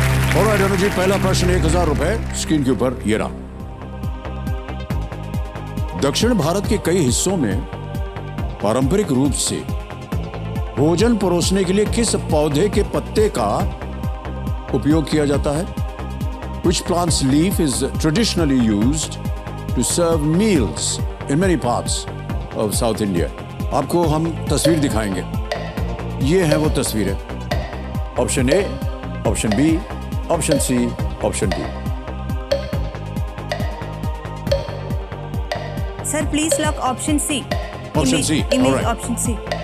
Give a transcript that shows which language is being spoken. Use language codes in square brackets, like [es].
[hi] Alright Anuji, पहला प्रश्न 1000 रुपए स्क्रीन के ऊपर ये रहा। दक्षिण भारत के कई हिस्सों में पारंपरिक रूप से भोजन परोसने के लिए किस पौधे के पत्ते का उपयोग किया जाता है? [en] Which plant's leaf is traditionally used to serve meals in many parts of South India? [hi] आपको हम तस्वीर दिखाएंगे। ये है वो तस्वीरें। [en] Option A, option B, option C, option D. Sir please lock option C. Option C, image option C.